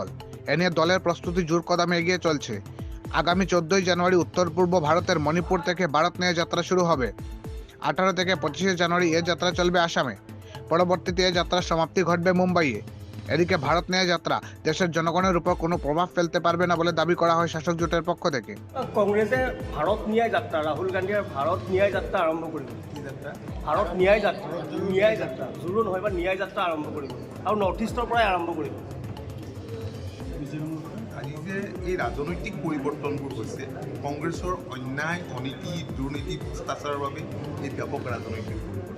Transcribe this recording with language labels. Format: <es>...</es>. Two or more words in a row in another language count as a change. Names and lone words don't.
<bn>এ নিয়ে দলের প্রস্তুতি জোর কদমে এগিয়ে চলছে। আগামী 14ই জানুয়ারি উত্তর পূর্ব ভারতের মণিপুর থেকে ভারত নিয়ে যাত্রা শুরু হবে। 18 থেকে 25শে জানুয়ারি এ যাত্রা চলবে আসামে। পরবর্তীতে এ যাত্রার সমাপ্তি ঘটবে মুম্বাইয়ে। এদিকে ভারত নিয়ে যাত্রা দেশের জনগণের উপর কোনো প্রভাব ফেলতে পারবে না বলে দাবি করা হয় শাসক জোটের পক্ষ থেকে।</bn> <as>কংগ্রেছে ভাৰত ন্যায় যাত্ৰা ৰাহুল গান্ধীয়ে ভাৰত ন্যায় যাত্ৰা আৰম্ভ কৰিব। কি যাত্ৰা? ভাৰত ন্যায় যাত্ৰা জোৰো নহয় বা ন্যায় যাত্ৰা আৰম্ভ কৰিব আৰু নৰ্থ ইষ্টৰ পৰাই আৰম্ভ কৰিব। আজি যে এই ৰাজনৈতিক পৰিৱৰ্তনবোৰ হৈছে কংগ্ৰেছৰ অন্যায় অনীতি দুৰ্নীতি ভ্ৰষ্টাচাৰৰ বাবে এই ব্যাপক ৰাজনৈতিক পৰিৱৰ্তন।</as>